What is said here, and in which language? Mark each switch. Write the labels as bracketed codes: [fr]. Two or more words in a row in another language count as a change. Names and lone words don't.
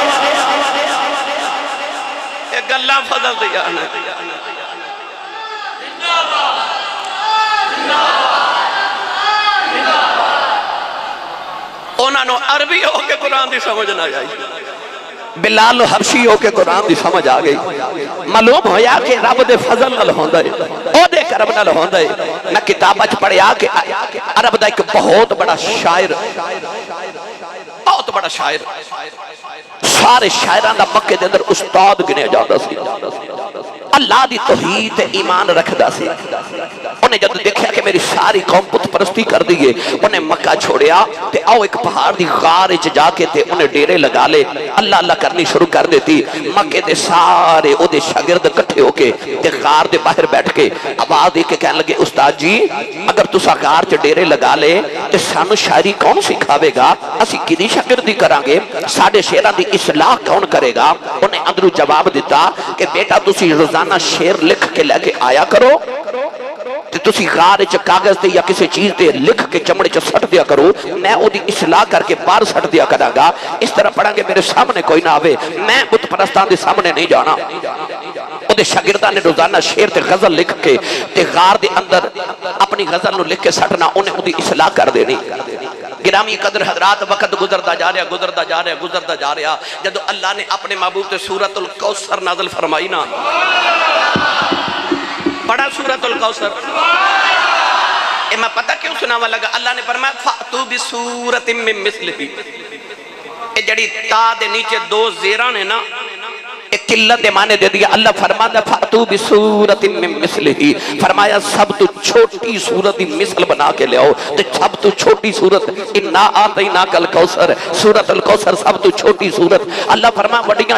[pa] ایک گلہ فضل دیا نا انہاں نو عربی ہو کے قرآن دی سمجھ نہ آئی. بلال حبشی ہو کے قرآن دی سمجھ آ گئی. معلوم ہویا کہ رب دے فضل نال ہوندا ہے, او دے کرم نال ہوندا ہے. میں کتاب اچ پڑھیا کہ عرب دا ایک بہت بڑا شاعر, بہت بڑا شاعر, سارے شاعراں دا مکے دے اندر استاد گنیا جاندا سی. اللہ دی توحید تے ایمان رکھدا سی. انہیں جب دیکھا کہ میری ساری قوم بت پرستی کر دیئے, انہیں مکہ چھوڑیا تے آؤ ایک پہاڑ دی غار اچ جا کے تے انہیں ڈیرے لگا لے, اللہ اللہ کرنی شروع کر دیتی. مکے دے سارے او دے شاگرد کٹھے ہو کے تے غار دے باہر بیٹھ کے آواز دے کے کہنے لگے استاد جی اگر تسا غار چ ڈیرے لگا لے تے سانو شاعری کون سکھاوے گا, اسی کدی شاگردی کران گے, ساڈے شعراں دی اصلاح کون کرے گا؟ انہیں اندروں جواب دیتا کہ بیٹا تسی روزانہ شعر لکھ کے لے کے آیا کرو تے تسی غار وچ کاغذ تے یا کسی چیز تے لکھ کے چمڑے چ سٹ دیا کرو, میں او دی اصلاح کر کے باہر سٹ دیا کراں گا. اس طرح پڑھاں گے میرے سامنے کوئی نہ آوے, میں بت پرستاں دے سامنے نہیں جانا. او دے شاگرداں نے روزانہ شعر تے غزل لکھ کے تے غار دے اندر اپنی غزل نو لکھ کے سٹنا, انہیں او دی اصلاح کر دینی. [ur] گرامی قدر حضرات وقت گزرتا جا رہا [pa] جدو اللہ نے اپنے محبوب تے سورۃ الکوثر نازل فرمائی نا, پڑھا سورۃ الکوثر. اے میں پتہ کیوں سناوا لگا, اللہ نے فرمایا [ar] فَأْتُوا بِسُورَةٍ مِّن مِّثْلِهِ. [pa] اے جڑی تا دے نیچے دو زیراں نے نا, ایک قلت دے معنی دے دیا اللہ فرماتا [ar] فاتو بسورت من مثلہی [pa] فرمایا سب تو چھوٹی سورت مثل بنا کے لے آؤ تو سب تو چھوٹی سورت [ar] انا آتیناک الکوثر [pa] سورت الکوثر سب تو چھوٹی سورت اللہ فرمایا بڑیاں